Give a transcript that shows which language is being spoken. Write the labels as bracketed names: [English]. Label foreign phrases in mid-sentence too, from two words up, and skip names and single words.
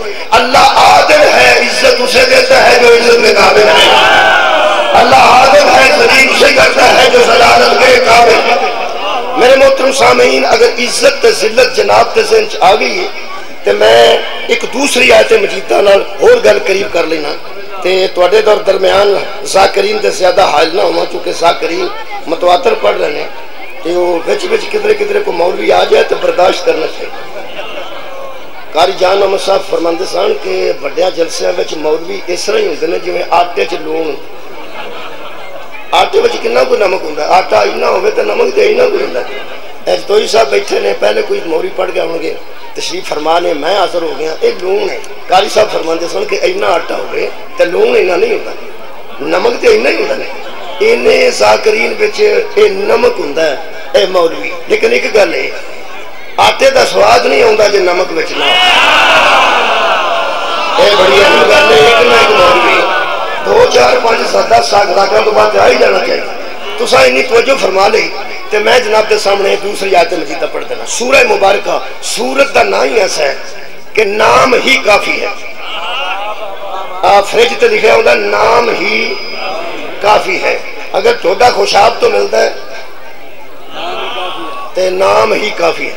[Urdu] اللہ عادل ہے، عزت اسے دیتا ہے جو عزت کے قابل ہے۔ اللہ عادل ہے، ذلیل اسے کرتا ہے جو ذلالت کے قابل ہے۔ میرے محترم سامعین، [Punjabi] اگر عزت تے ذلت جناب تے ذہن آ گئی ہے تو میں ایک دوسری آیت مجیدہ نال اور گل قریب کر لینا تے تواڈے دور درمیان ذاکرین تے زیادہ حائل نہ ہونا، [Urdu] چونکہ ذاکرین متواتر پڑھ رہے ہیں [Punjabi] تو بچ بچ کدھرے کدھرے کو مولوی آ جائے تو برداشت کرنا چاہیے۔ قاری جان احمد صاحب فرماندے سن کہ بڑے جلسیاں وچ مولوی اس طرح ہی ہوندے نے جویں آٹے چ لون، آٹے وچ کتنا کوئی نمک ہوندا ہے، آٹا اینا ہوے تے نمک تے اینا کوئی ہوندا ہے۔ توئی صاحب بیٹھے نے، پہلے کوئی مولوی پڑھ گئے ہوں گے، تشریف فرما نے، میں حاضر ہو گیا، اے لون ہے۔ قاری صاحب فرماندے سن کہ اینا آٹا ہوے تے لون اینا نہیں ہوندا، نمک تے اینا ہی ہوندا ہے۔ اینے ذاکرین وچ اے نمک ہوندا ہے اے مولوی، لیکن ایک گل ہے آٹے دا سواد نہیں ہوندا جے نمک وچ نہ اے بڑی اہم گل ہے۔ [Urdu] ایک نہ ایک مولوی 2 4 5 7 10 سال تو بعد آ ہی جانا چاہیے۔ [Punjabi] تساں اتنی توجہ فرما لئی تے میں جناب دے سامنے دوسری آیت مجیدہ پڑھ دینا۔ سورہ مبارکہ، سورت دا نام ہی ایسا ہے کہ نام ہی کافی ہے۔ فرج تے لکھا ہوندا نام ہی کافی ہے۔ اگر تھوڑا خوشاب تو ملتا ہے تے نام ہی کافی ہے۔